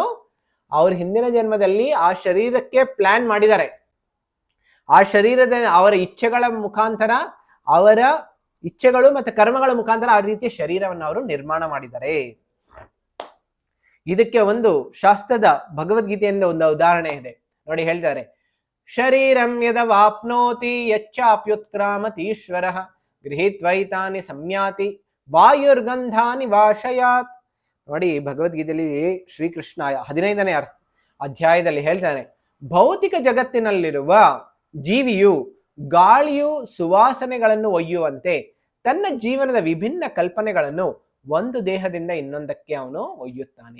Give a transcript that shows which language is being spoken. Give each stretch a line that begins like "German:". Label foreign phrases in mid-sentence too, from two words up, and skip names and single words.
Kannada: ಅವ್ರ ಹಿಂದಿನ ಜನ್ಮದಲ್ಲಿ ಆ ಶರೀರಕ್ಕೆ ಪ್ಲಾನ್ ಮಾಡಿದ್ದಾರೆ. ಆ ಶರೀರದ ಅವರ ಇಚ್ಛೆಗಳ ಮುಖಾಂತರ, ಅವರ ಇಚ್ಛೆಗಳು ಮತ್ತೆ ಕರ್ಮಗಳ ಮುಖಾಂತರ ಆ ರೀತಿಯ ಶರೀರವನ್ನು ಅವರು ನಿರ್ಮಾಣ ಮಾಡಿದ್ದಾರೆ. ಇದಕ್ಕೆ ಒಂದು ಶಾಸ್ತ್ರದ ಭಗವದ್ಗೀತೆಯಿಂದ ಒಂದು ಉದಾಹರಣೆ ಇದೆ ನೋಡಿ. ಹೇಳ್ತಾರೆ,
Sanskrit: ಶರೀರಂ ಯದವಾಪ್ನೋತಿ ಯಚ್ಚಾಪ್ಯುತ್ಕ್ರಾಮತೀಶ್ವರಃ ಗೃಹೀತ್ವೈತಾನಿ ಸಂಯಾತಿ ವಾಯುರ್ಗಂಧಾನಿ ವಾಶಯಾತ್.
Kannada: ನೋಡಿ, ಭಗವದ್ಗೀತೆಯಲ್ಲಿ ಶ್ರೀಕೃಷ್ಣ 15ನೇ ಅಧ್ಯಾಯದಲ್ಲಿ ಹೇಳ್ತಾನೆ, ಭೌತಿಕ ಜಗತ್ತಿನಲ್ಲಿರುವ ಜೀವಿಯು ಗಾಳಿಯು ಸುವಾಸನೆಗಳನ್ನು ಒಯ್ಯುವಂತೆ ತನ್ನ ಜೀವನದ ವಿಭಿನ್ನ ಕಲ್ಪನೆಗಳನ್ನು ಒಂದು ದೇಹದಿಂದ ಇನ್ನೊಂದಕ್ಕೆ ಅವನು ಒಯ್ಯುತ್ತಾನೆ.